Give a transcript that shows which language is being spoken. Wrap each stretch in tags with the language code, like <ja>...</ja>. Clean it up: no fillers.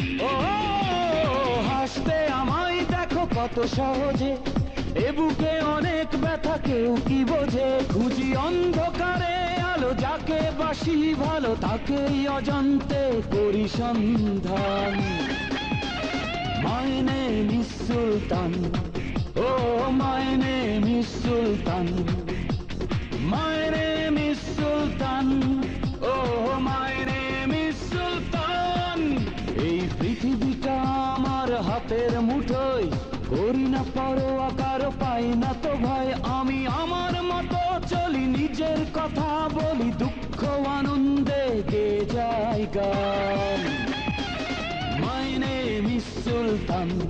<bn>ও হাসতে আমায় দেখো কত সহজে, এ বুকে অনেক ব্যথা কেউ কি বোঝে। খুঁজি অন্ধকারে আলো, যাকে বাসি ভালো, তাকেই অজান্তে করি সন্ধান।</bn> <en>My name is Sultan, oh my name is Sultan, my name is Sultan, oh my name is Sultan.</en> <bn>এই পৃথিবীটা আমার হাতের মুঠোয়, করি না পরোয়া কারো, পাই না তো ভয়। আমি আমার মতো চলি, নিজের কথা বলি, দুঃখ আনন্দে গে যায় গান।</bn> <en>My name is Sultan,</en>